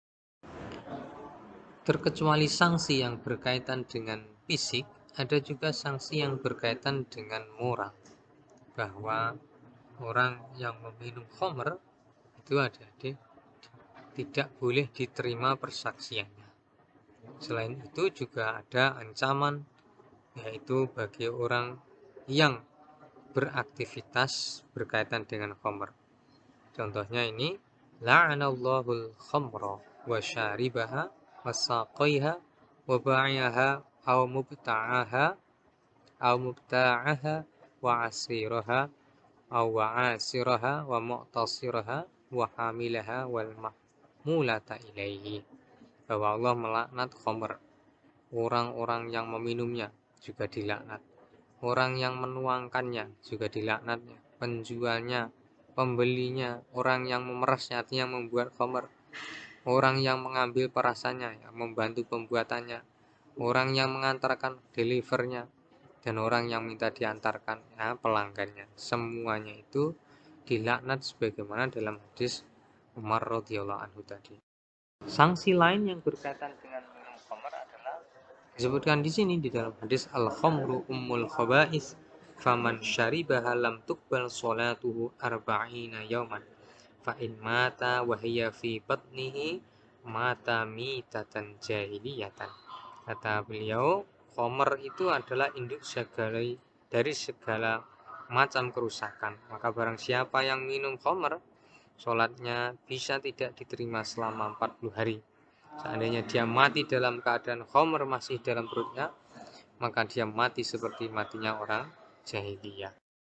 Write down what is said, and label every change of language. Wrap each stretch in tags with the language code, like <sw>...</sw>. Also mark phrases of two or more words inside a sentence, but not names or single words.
<id>Terkecuali sanksi yang berkaitan dengan fisik, ada juga sanksi yang berkaitan dengan moral, bahwa orang yang meminum khamr itu tidak boleh diterima persaksiannya. Selain itu juga ada ancaman, yaitu bagi orang yang beraktivitas berkaitan dengan khamr. Contohnya ini,</id> <ar>لعن الله الخمر وشاربها وساقيها وبائعها أو مبتاعها وعاصرها أو وعاصرها ومعتصرها وحاملها والمحمولة إليه.</ar> <id>Bahwa Allah melaknat khamr, orang-orang yang meminumnya juga dilaknat, orang yang menuangkannya juga dilaknatnya, penjualnya, pembelinya, orang yang memerasnya, artinya membuat khamr, orang yang mengambil perasannya, yang membantu pembuatannya, orang yang mengantarkan delivernya, dan orang yang minta diantarkan, ya, pelanggannya. Semuanya itu dilaknat sebagaimana dalam hadis Umar</id> <ar>رضي الله عنه</ar> <id>tadi. Sanksi lain yang berkaitan dengan minum khamr adalah disebutkan di sini di dalam hadis</id> <ar>الخمر أم الخبائث فمن شربها لم تقبل صلاته أربعين يوما فإن مات وهي في بطنه مات ميتة جاهلية.</ar> <id>Kata beliau, khamr itu adalah induk dari segala macam kerusakan. Maka barang siapa yang minum khamr, sholatnya bisa tidak diterima selama 40 hari. Seandainya dia mati dalam keadaan khamr masih dalam perutnya, maka dia mati seperti matinya orang jahiliyah.</id>